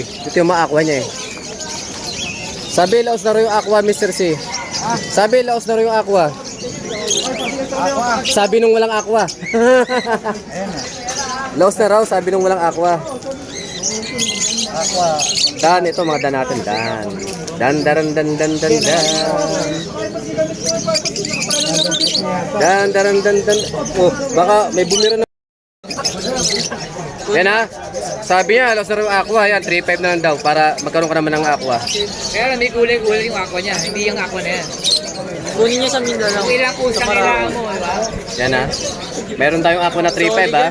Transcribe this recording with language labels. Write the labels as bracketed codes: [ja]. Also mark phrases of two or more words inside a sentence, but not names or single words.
[tl] Dito yung mga aqua niya, eh. Sabi, laos na rin yung aqua, Mr. C. Sabi, laos na rin yung aqua. Sabi nung walang aqua. Ayan na. Laos na raw, sabi nung walang aqua. Aqua. Dan, ito mga dan natin, dan. Dan, daran, dan, dan, dan, dan. Dan, daran, dan, dan. Oh, baka may bumira na. Yan ha. Sabi niya, Laos na raw aqua. Yan, 3.5 na lang daw para magkaroon ka naman ng aqua. Kaya lang, may kulay-kulay yung aqua niya. Hindi yung aqua na yan. Kunin niyo sa Mindanao. Kung ilang kusa kailangan mo, di ba? Yan ha. Meron tayong aqua na 3.5 ha.